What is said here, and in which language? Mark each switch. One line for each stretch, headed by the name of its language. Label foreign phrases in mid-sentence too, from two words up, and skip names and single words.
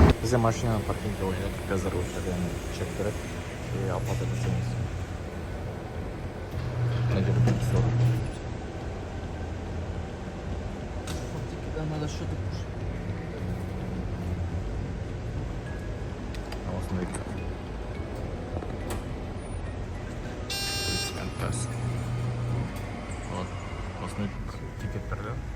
Kazakh: Бізде машина паркингке қойдық, қазір осы жерден чек береді
Russian: и оплата
Kazakh: жасаймыз. Мына жерде белгісі бар.
Russian: Надо что-то кушать.
Kazakh: Осындай вот осындай тикеттерді.